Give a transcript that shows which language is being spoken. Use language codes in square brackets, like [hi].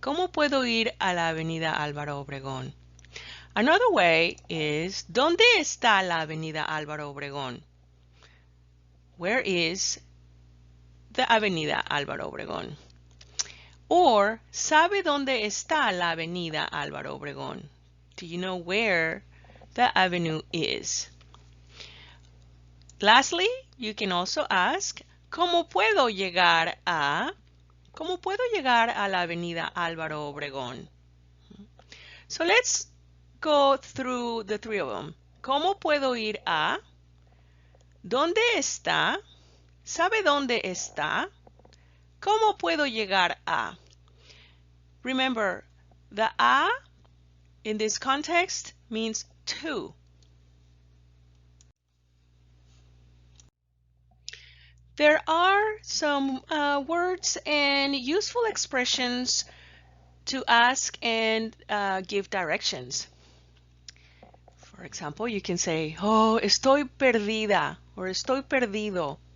[es] ¿Cómo puedo ir a la Avenida Álvaro Obregón? [en] Another way is [es] ¿Dónde está la Avenida Álvaro Obregón? [en] Where is the Avenida Álvaro Obregón? [es] Or ¿Sabe dónde está la Avenida Álvaro Obregón? [en] Do you know where the avenue is? Lastly, you can also ask, [es] ¿Cómo puedo llegar a? ¿Cómo puedo llegar a la Avenida Álvaro Obregón? [en] So let's go through the three of them. [es] ¿Cómo puedo ir a? ¿Dónde está? ¿Sabe dónde está? ¿Cómo puedo llegar a? [en] Remember, the a in this context means to. There are some words and useful expressions to ask and give directions. For example, you can say, oh, [es] estoy perdida, [en] or [es] estoy perdido.